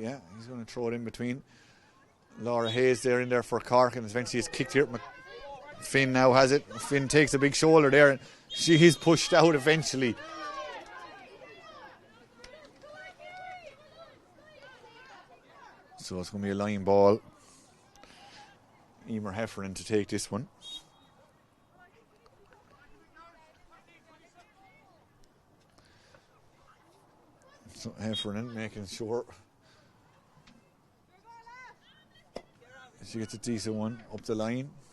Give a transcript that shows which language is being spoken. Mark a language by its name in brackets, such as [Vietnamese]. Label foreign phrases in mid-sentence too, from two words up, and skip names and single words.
[English] Yeah, he's going to throw it in between. Laura Hayes there in there for Cork, and eventually it's kicked here. Finn now has it. Finn takes a big shoulder there, and she is pushed out eventually. So it's going to be a line ball. Emer Heffernan to take this one. So Heffernan making sure she gets a decent one up the line.